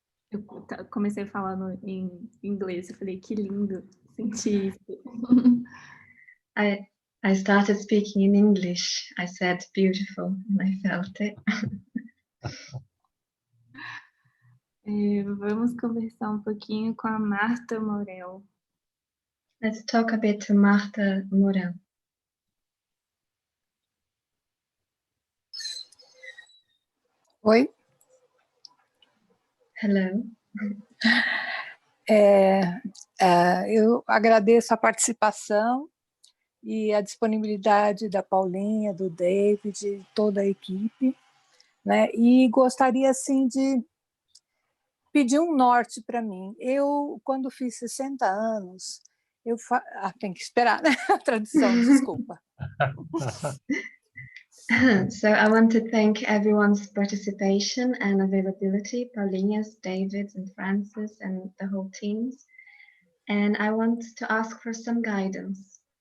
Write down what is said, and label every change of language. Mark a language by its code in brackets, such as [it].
[pt] Eu comecei falando em inglês, eu falei, que lindo sentir isso. [en] I started speaking in English. I said beautiful, and I felt it. [pt] Vamos conversar um pouquinho com a Marta Morel. [en] Let's talk a bit to Marta Morel. [pt] Oi. [en] Hello. [pt] Eu agradeço a participação e a disponibilidade da Paulinha, do David, toda a equipe, né? E gostaria assim de pedir um norte para mim. Eu, quando fiz 60 anos, tem que esperar, né? A tradução, desculpa. [en] So I want to thank everyone's participation and availability, Paulina's, David's, and Francis, and the whole teams. And I want to ask for some guidance.